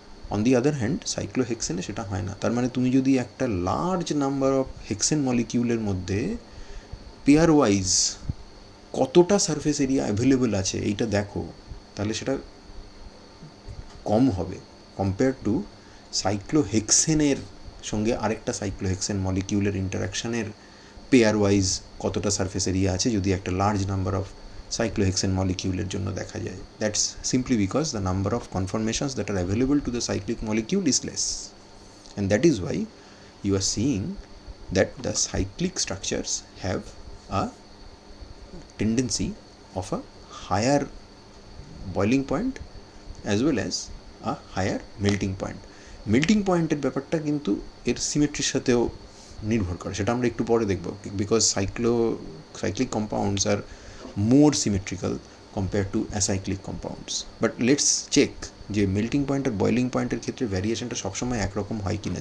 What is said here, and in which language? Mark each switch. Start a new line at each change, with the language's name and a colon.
English: on the other hand
Bangla: সাইক্লোহেক্সেনে সেটা হয় না। তার মানে তুমি যদি একটা লার্জ নাম্বার অফ হেক্সেন মলিকিউলের মধ্যে পেয়ার ওয়াইজ কতটা সারফেস এরিয়া অ্যাভেলেবল আছে এইটা দেখো, তাহলে সেটা কম হবে কম্পেয়ার টু সাইক্লোহেক্সেনের সঙ্গে আরেকটা সাইক্লোহেক্সেন মলিকিউলের ইন্টারাকশানের পেয়ার ওয়াইজ কতটা সারফেস এরিয়া আছে যদি একটা large number of cyclohexane molecule জন্য দেখা যায়।
English: That's simply because the number of conformations that are available to the cyclic molecule is less, and that is why you are seeing that the cyclic structures have a tendency of a higher boiling point as well as a higher melting point.
Bangla: Melting পয়েন্টের ব্যাপারটা কিন্তু এর সিমেট্রির সাথেও নির্ভর করে, সেটা আমরা একটু পরে দেখব,
English: Because cyclic compounds are more symmetrical compared to acyclic compounds. But let's check
Bangla: যে মেল্টিং পয়েন্ট আর বয়লিং পয়েন্টের ক্ষেত্রে ভ্যারিয়েশনটা সবসময় একরকম হয় কিনা।